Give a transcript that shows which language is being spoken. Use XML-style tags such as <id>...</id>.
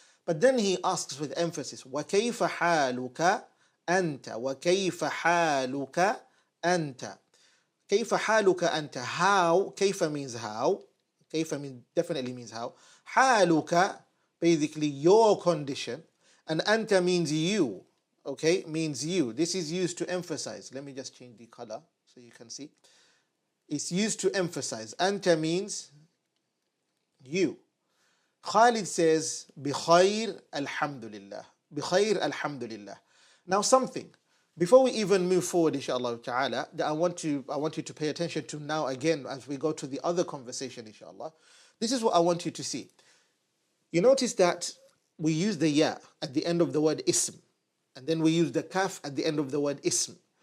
<en>But then he asks with emphasis,</en> <ar>وَكَيْفَ حَالُكَ أَنْتَ وَكَيْفَ حَالُكَ أَنْتَ كَيْفَ حَالُكَ أَنْتَ How, كيف</ar> <en>means how. كيف definitely means how. حَالُكَ, basically your condition. And أنت means you. Okay, means you. This is used to emphasize. Let me just change the color so you can see. It's used to emphasize. أنت means you. Khalid says,</en> <ar>بخير الحمد لله. بخير الحمد لله.</ar> <en>Now something, before we even move forward, inshallah ta'ala, that I want you to pay attention to now again as we go to the other conversation, inshallah. This is what I want you to see. You notice that we use the ya at the end of the word ism, and then we use the kaf at the end of the word ism.</en>